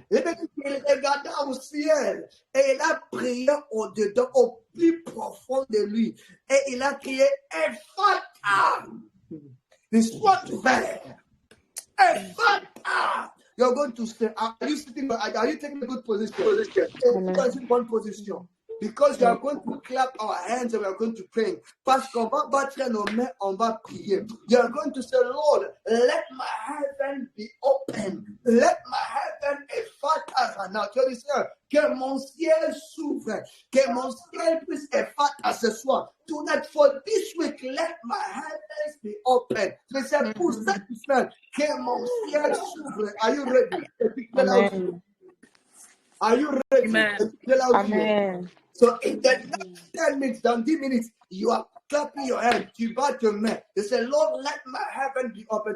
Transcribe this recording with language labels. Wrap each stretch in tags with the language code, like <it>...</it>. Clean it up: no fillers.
<fr>Il regarda au ciel et il a prié au-dedans, au plus profond de lui. Et il a crié, Ephata, soit ouvert. Ephata.</fr> <en>You're going to say, are you taking a good position?</en> <fr>Une bonne position.</fr> <en>Because we are going to clap our hands and we are going to pray.</en> <fr>Parce qu'on va battre nos mains, on va prier.</fr> <en>You are going to say, Lord, let my heaven be open. Let my heaven effata now.</en> <fr>Tu vas dire, que mon ciel s'ouvre. Que mon ciel puisse effata ce soir.</fr> <en>Tonight for this week, let my heavens be open.</en> <fr>C'est pour cette semaine que mon ciel s'ouvre.</fr> <en>Are you ready? Amen. Are you ready? Amen. Amen. So in the next 10 minutes,</en> <fr>dans 10 minutes,</fr> <en>you are clapping your hands,</en> <fr>tu bats tes mains.</fr> <en>You say, Lord, let my heaven be open.</en>